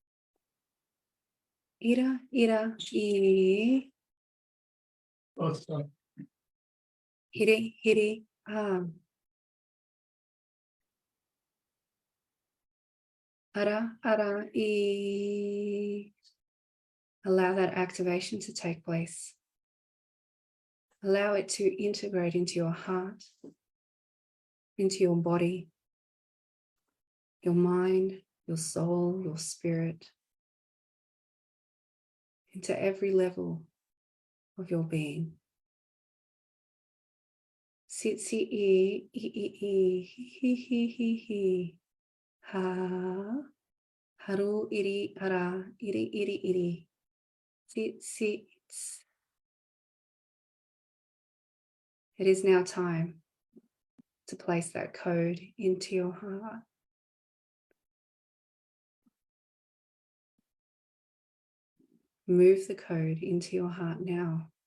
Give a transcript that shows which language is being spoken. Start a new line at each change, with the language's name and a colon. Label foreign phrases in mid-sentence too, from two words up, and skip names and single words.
English: Ira, ira, I. Hiri, hiri, ha. Ara, ara, I. Allow that activation to take place. Allow it to integrate into your heart, into your body, your mind, your soul, your spirit, into every level of your being. Sit si I, hi, ha, haru iri ara, iri. Sit si. It is now time to place that code into your heart. Move the code into your heart now.